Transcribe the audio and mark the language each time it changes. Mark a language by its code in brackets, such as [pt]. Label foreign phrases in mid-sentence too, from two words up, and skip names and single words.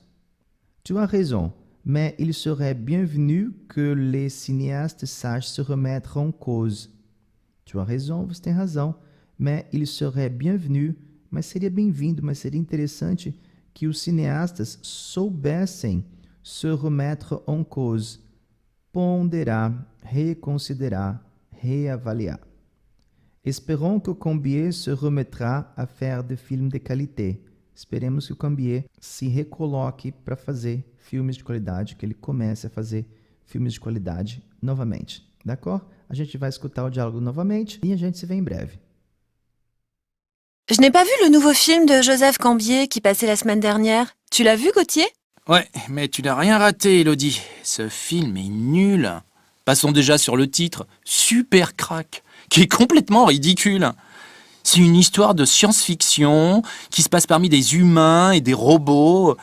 [fr] Tu as raison, mais il serait bienvenu que les cinéastes sachent se remettre en cause. Tu as raison, [pt] você tem razão, [fr] mais il serait bienvenu, [pt] mas seria bem-vindo, mas seria interessante que os cineastas soubessem [fr] se remettre en cause, [pt] ponderar, reconsiderar, reavaliar. [fr] Espérons que Cambier se remettra a faire des films de qualité. [pt] Esperemos que o Cambier se recoloque para fazer filmes de qualidade, que ele comece a fazer filmes de qualidade novamente. [fr] D'accord? [pt] A gente vai escutar o diálogo novamente e a gente se vê em breve. [fr] Je n'ai pas vu le nouveau film de Joseph Cambier qui passait la semaine dernière. Tu l'as vu, Gauthier? Ouais, mais tu n'as rien raté, Elodie. Ce film est nul. Passons déjà sur le titre, super crack, qui est complètement ridicule. C'est une histoire de science-fiction qui se passe parmi des humains et des robots.